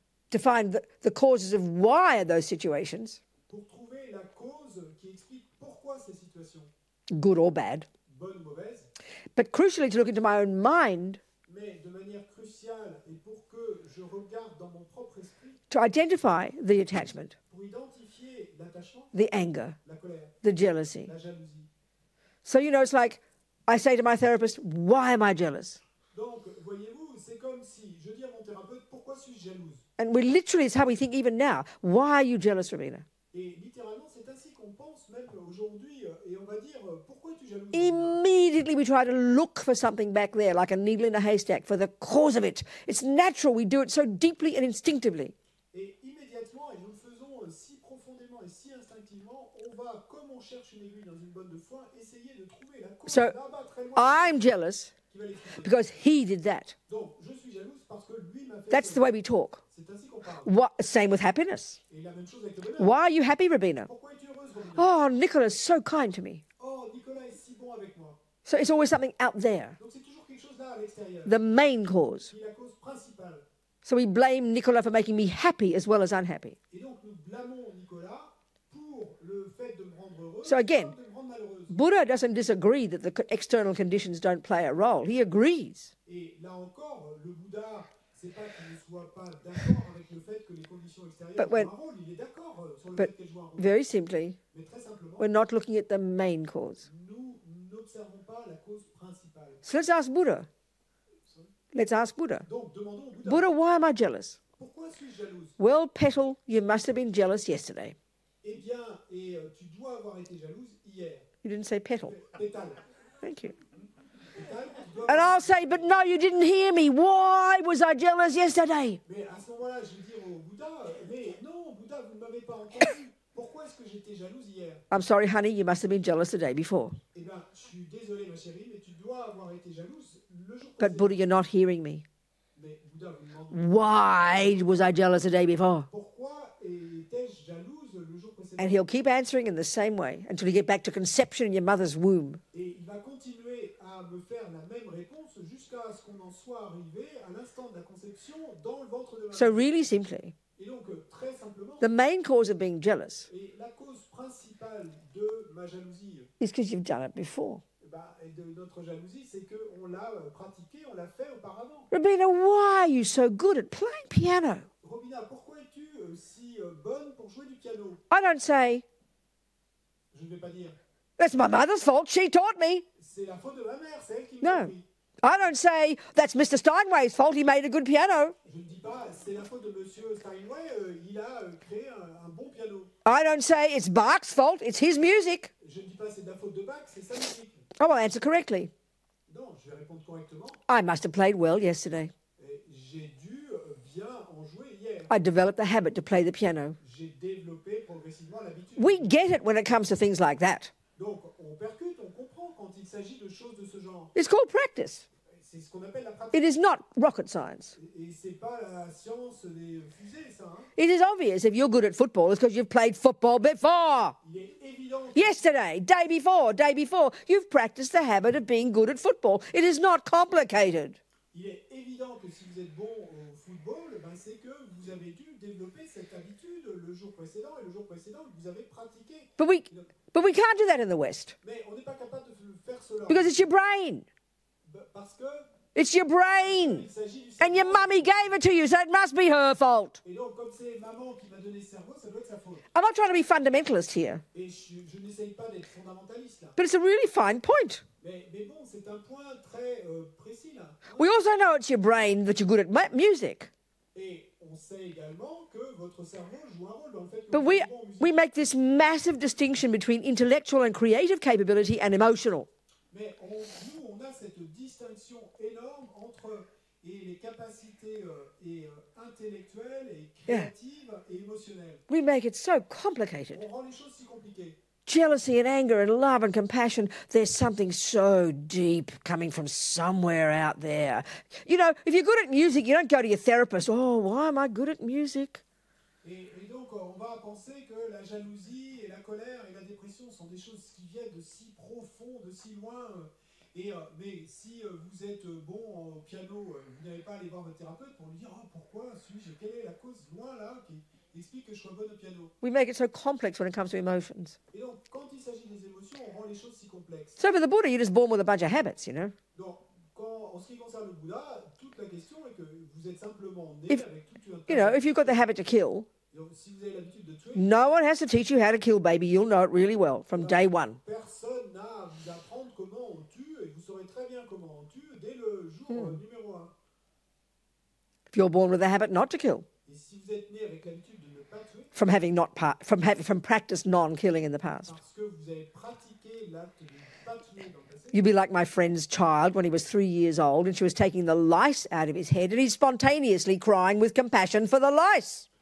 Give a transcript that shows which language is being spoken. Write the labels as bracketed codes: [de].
[en] to find the causes of why are those situations, [fr] pour trouver la cause qui explique pourquoi ces situations, [en] good or bad. [fr] bonnes ou mauvaises, [en] But crucially, to look into my own mind, [fr] mais de manière cruciale, et pour que je regarde dans mon propre esprit, [en] to identify the attachment, [fr] pour identifier l'attachement, [en] the anger, [fr] la colère, [en] the jealousy. [fr] la jalousie. [en] So, it's like I say to my therapist, why am I jealous? [fr] Donc, voyez-vous, c'est comme si je dis à mon thérapeute, pourquoi suis-je jalouse? [en] And we literally, it's how we think even now. Why are you jealous, Robina? [fr] Et littéralement, c'est ainsi qu'on pense même aujourd'hui, et on va dire, pourquoi es-tu jalouse? [en] Immediately we try to look for something back there, like a needle in a haystack, for the cause of it. It's natural. We do it so deeply and instinctively. [fr] Et immédiatement, et nous le faisons si profondément et si instinctivement, on va, comme on cherche une aiguille dans une bonne de foin, essayer de trouver la cause [en] So, [fr] là-bas, très loin, [en] I'm jealous [fr] qui va l'expliquer. [en] because he did that. [fr] Donc, je suis jalouse parce que lui m'a fait [en] That's [fr] ça. [en] the way we talk. [fr] C'est ainsi qu'on parle. [en] Same with happiness. [fr] Et la même chose avec le bonheur. [en] Why are you happy, Robina? [fr] Pourquoi es-tu heureuse, Robina? [en] Oh, Nicola's so kind to me. [fr] Oh, Nicolas est si bon avec moi. [en] So it's always something out there, [fr] Donc, c'est toujours quelque chose là à l'extérieur, [en] the main cause. [fr] qui est la cause principale. [en] So we blame Nicola for making me happy as well as unhappy. [fr] Et donc, nous blâmons Nicolas pour le fait de me rendre heureuse, [en] So again, [fr] comme de me rendre malheureuse. [en] Buddha doesn't disagree that the external conditions don't play a role. He agrees. [fr] Et là encore, le Bouddha, c'est pas qu'il ne soit pas d'accord avec le fait que les conditions extérieures [en] But when- [fr] jouent un rôle. Il est d'accord sur le [en] but [fr] fait qu'elles jouent un rôle. [en] Very simply, [fr] Mais très simplement, [en] we're not looking at the main cause. [fr] nous n'observons pas la cause principale. [en] So let's ask Buddha. Let's ask Buddha. [fr] Donc, demandons au Bouddha, [en] Buddha, why am I jealous? [fr] pourquoi suis-je jalouse? [en] Well, Petal, you must have been jealous yesterday. [fr] Eh bien, tu dois avoir été jalouse hier. [en] You didn't say Petal. [fr] Pétale. [en] Thank you. [fr] Pétale, tu dois [en] And [fr] avoir- [en] I'll say, but no, you didn't hear me. Why was I jealous yesterday? [fr] Mais à ce moment-là, je vais dire au Bouddha, mais non, Bouddha, vous ne m'avez pas entendu. Pourquoi est-ce que j'étais jalouse hier? [en] I'm sorry, honey, you must have been jealous the day before. [fr] Eh bien, je suis désolé, ma chérie, mais tu dois avoir été jalouse le jour [en] But [fr] précédent. [en] Buddha, you're not hearing me. [fr] Mais Bouddha vous demande, [en] Why was I jealous the day before? [fr] pourquoi étais-je jalouse le jour précédent? [en] And he'll keep answering in the same way until you get back to conception in your mother's womb. [fr] Et il va continuer à me faire la même réponse jusqu'à ce qu'on en soit arrivé à l'instant de la conception dans le ventre de ma [en] So [fr] mère. [en] really simply, [fr] Et donc, très simplement, [en] the main cause of being jealous [fr] et la cause principale de ma jalousie [en] is because you've done it before. [fr] et de notre jalousie, c'est qu'on l'a pratiqué, on l'a fait auparavant. [en] Robina, why are you so good at playing piano? [fr] Robina, pourquoi es-tu si bonne pour jouer du piano? [en] I don't say, [fr] Je ne vais pas dire, [en] that's my mother's fault, she taught me. [fr] c'est la faute de ma mère, c'est elle qui [en] No. [fr] m'a appris. [en] I don't say, that's Mr. Steinway's fault, he made a good piano. [fr] Je ne dis pas, c'est la faute de Monsieur Steinway, il a créé un bon piano. [en] I don't say, it's Bach's fault, it's his music. [fr] Je ne dis pas, c'est de la faute de Bach, c'est sa musique. [en] I will answer correctly. [fr] Non, je vais répondre correctement. [en] I must have played well yesterday. [fr] Et j'ai dû bien en jouer hier. [en] I developed the habit to play the piano. [fr] J'ai développé progressivement l'habitude. [en] We get it when it comes to things like that. [fr] Donc, on percute s'agit de choses de ce genre. [en] It's called practice. [fr] C'est ce qu'on appelle la pratique. [en] It is not rocket science. [fr] Et c'est pas la science des fusées, ça. Hein. [en] It is obvious if you're good at football, it's because you've played football before. [fr] Il est évident. [en] Yesterday, day before, you've practiced the habit of being good at football. It is not complicated. [fr] Il est évident que si vous êtes bon au football, ben c'est que vous avez dû développer cette habitude le jour précédent et le jour précédent que vous avez pratiqué. [en] But we can't do that in the West. [fr] Mais on n'est pas capable de faire cela. [en] Because it's your brain. [fr] Parce que [en] it's your brain. [fr] Il s'agit du [en] And your mummy gave it to you, so it must be her fault. [fr] Et donc, comme c'est maman qui m'a donné le cerveau, ça doit être sa faute. [en] I'm not trying to be fundamentalist here. [fr] Et je n'essaye pas d'être fondamentaliste là. [en] But it's a really fine point. [fr] Mais bon, c'est un point très précis là. Hein? [en] We also know it's your brain that you're good at music. [fr] Et on sait également que votre cerveau joue un rôle dans le fait que [en] But [fr] vous êtes bon en musique. [en] we make this massive distinction between intellectual and creative capability and emotional. [fr] Mais nous, on a cette distinction énorme entre les capacités intellectuelles et créatives et émotionnelles. [en] We make it so complicated. [fr] On rend les choses si compliquées. [en] Jealousy and anger and love and compassion, there's something so deep coming from somewhere out there. You know, if you're good at music, you don't go to your therapist, oh, why am I good at music? [fr] Et donc, on va penser que la jalousie et la colère et la dépression sont des choses qui viennent de si profond, de si loin. Mais si vous êtes bon au piano, vous n'allez pas aller voir votre thérapeute pour lui dire « pourquoi suis-je ? Quelle est la cause loin là qui explique que je sois bon au piano ?» [en] We make it so complex when it comes to emotions. [fr] Et donc, quand il s'agit des émotions, on rend les choses si complexes. [en] So for the Buddha, you're just born with a bunch of habits, you know. [fr] Donc, en ce qui concerne le Bouddha, toute la question est que vous êtes simplement né avec toute une... [en] You know, if you've got the habit to kill, [fr] donc, si vous avez l'habitude de tuer, [en] no one has to teach you how to kill, baby. You'll know it really well from day one. [fr] Personne n'a à vous apprendre comment on tue, et vous saurez très bien comment on tue dès le jour numéro 1. [en] If you're born with a habit not to kill, [fr] Et si vous êtes né avec l'habitude de ne pas tuer, [en] from practice non-killing in the past, [fr] parce que vous avez pratiqué l'acte de ne pas tuer dans le passé, [en] you'd be like my friend's child when he was 3 years old and she was taking the lice out of his head and he's spontaneously crying with compassion for the lice.